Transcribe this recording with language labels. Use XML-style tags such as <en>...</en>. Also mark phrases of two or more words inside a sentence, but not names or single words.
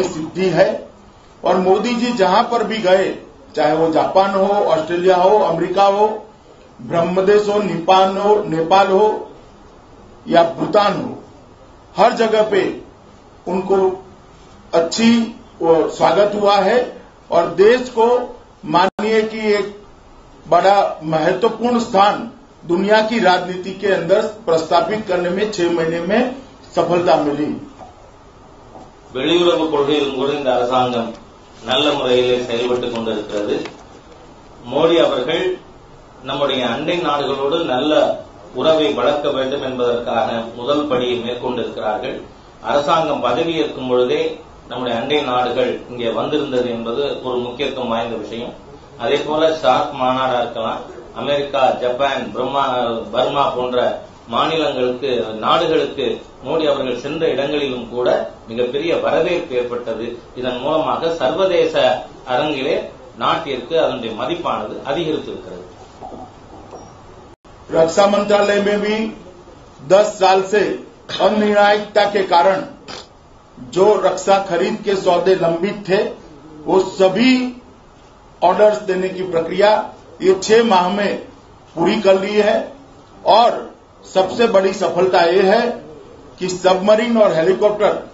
<hi>सिद्धि है और मोदी जी जहां पर भी गए, चाहे वो जापान हो, ऑस्ट्रेलिया हो, अमेरिका हो, ब्रह्मदेश हो, नेपाल हो या भूटान हो, हर जगह पे उनको अच्छी स्वागत हुआ है और देश को मानिए कि एक बड़ा महत्वपूर्ण स्थान दुनिया की राजनीति के अंदर प्रस्तापित करने में 6 महीने में सफलता मिली.</hi> <ta>வெளியுறவு கொள்கையில் கூட இந்த அரசாங்கம் நல்ல முறையிலே செயல்பட்டுக் கொண்டிருக்கிறது. மோடி அவர்கள் நம்முடைய அண்டை நாடுகளோடு நல்ல உறவை வளர்க்க வேண்டும் என்பதற்காக முதல் படியை மேற்கொண்டிருக்கிறார்கள். அரசாங்கம் பதவியேற்கும் பொழுதே நம்முடைய அண்டை நாடுகள் இங்கே வந்திருந்தது என்பது ஒரு முக்கியத்துவம் வாய்ந்த விஷயம். அதே போல சார்க் மாநாடா இருக்கலாம், அமெரிக்கா, ஜப்பான், பர்மா போன்ற மாநிலங்களுக்கு, நாடுகளுக்கு மோடி அவர்கள் சென்ற இடங்களிலும் கூட மிகப்பெரிய வரவேற்பு ஏற்பட்டது. இதன் மூலமாக சர்வதேச அரங்கிலே நாட்டிற்கு அதனுடைய மதிப்பானது அதிகரித்திருக்கிறது.</ta> <hi>रक्षा मंत्रालय में भी 10 साल से अनिर्णायकता के कारण जो रक्षा खरीद के सौदे लंबित थे वो सभी ऑर्डर्स देने की प्रक्रिया ये 6 माह में पूरी कर ली है और सबसे बड़ी सफलता ये है कि सबमरीन और हेलीकॉप्टर</hi>